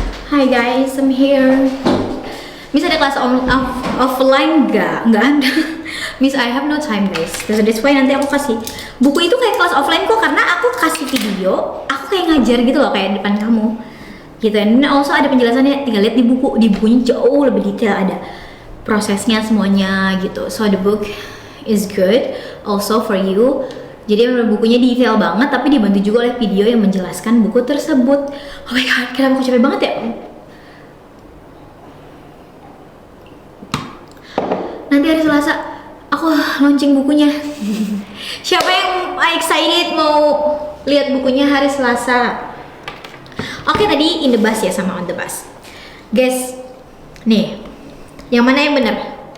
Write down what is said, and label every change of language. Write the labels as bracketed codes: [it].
[en] Hi guys, I'm here. [id] Miss ada kelas offline nggak? Nggak ada. Miss, [en] I have no time guys. That's why [id] nanti aku kasih buku itu kayak kelas offline kok, karena aku kasih video, aku kayak ngajar gitu loh kayak depan kamu, gitu. Dan also ada penjelasannya, tinggal lihat di buku. Di bukunya jauh lebih detail, ada prosesnya semuanya gitu. [en] So the book is good also for you. [id] Jadi bukunya detail banget, tapi dibantu juga oleh video yang menjelaskan buku tersebut. [en] Oh my god, [id] kenapa aku capek banget ya? Nanti hari Selasa aku launching bukunya. Siapa yang excited mau lihat bukunya hari Selasa? Oke, tadi in the bus ya sama on the bus. Guys, nih, yang mana yang benar?